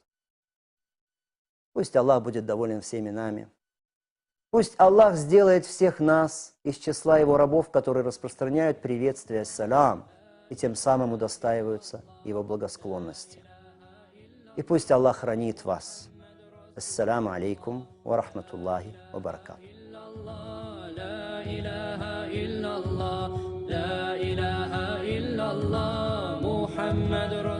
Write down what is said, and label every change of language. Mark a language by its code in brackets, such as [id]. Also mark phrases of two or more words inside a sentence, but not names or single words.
[ru] Пусть Аллах будет доволен всеми нами. Пусть Аллах сделает всех нас из числа Его рабов, которые распространяют приветствие салям и тем самым удостаиваются Его благосклонности. И пусть Аллах хранит вас. [ar] السلام عليكم ورحمة الله وبركاته. لا إله إلا الله محمد